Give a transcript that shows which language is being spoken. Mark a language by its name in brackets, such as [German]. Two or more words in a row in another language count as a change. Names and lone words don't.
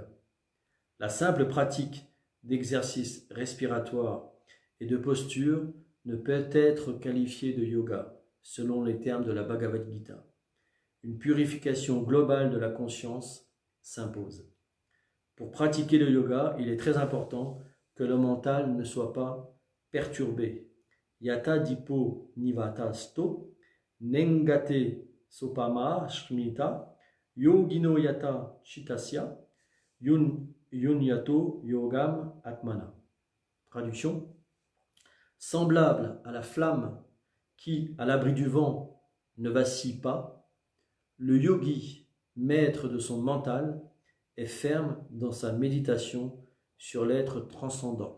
[French] La simple pratique d'exercice respiratoire et de posture ne peut être qualifiée de yoga, selon les termes de la Bhagavad Gita. une purification globale de la conscience s'impose. Pour pratiquer le yoga, il est très important que le mental ne soit pas perturbé. [Sanskrit] Yata dipo nivata sto, nengate sopama shmita, yogino yata chitasya, yunyato yogam atmana. [French] Traduction. Semblable à la flamme qui, à l'abri du vent, ne vacille pas, le yogi, maître de son mental, est ferme dans sa méditation sur l'être transcendant.